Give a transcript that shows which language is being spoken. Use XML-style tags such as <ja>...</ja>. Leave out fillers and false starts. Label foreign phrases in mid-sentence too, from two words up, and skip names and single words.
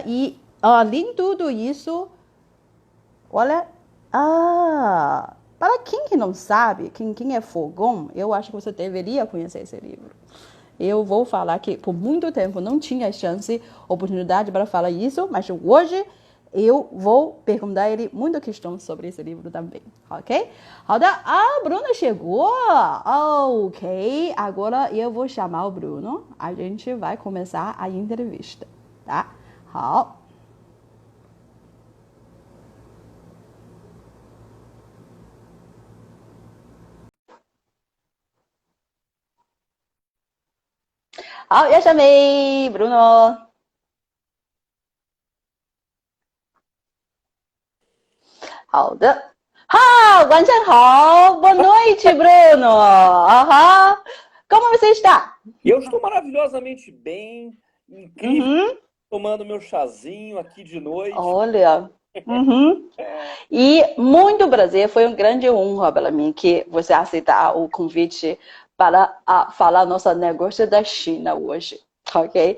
<pt>E além de tudo isso, olha, para quem que não sabe, quem é fogão, eu acho que você deveria conhecer esse livro. Eu vou falar que por muito tempo não tinha chance, oportunidade para falar isso, mas hoje eu vou perguntar a ele muita questão sobre esse livro também, ok?</pt> <zh>好的,</zh> <pt>Bruno chegou. Ok, agora eu vou chamar o Bruno. A gente vai começar a entrevista, tá?</pt> <zh>好。好，要 chamei Bruno. 好的。晚上好.</zh> <pt>Boa noite, Bruno. Como você está? Eu estou maravilhosamente bem, incrível, tomando meu chazinho aqui de noite. Olha. E muito prazer, foi uma grande honra para mim que você aceitar o convite para falar nosso negócio da China hoje, ok?</pt>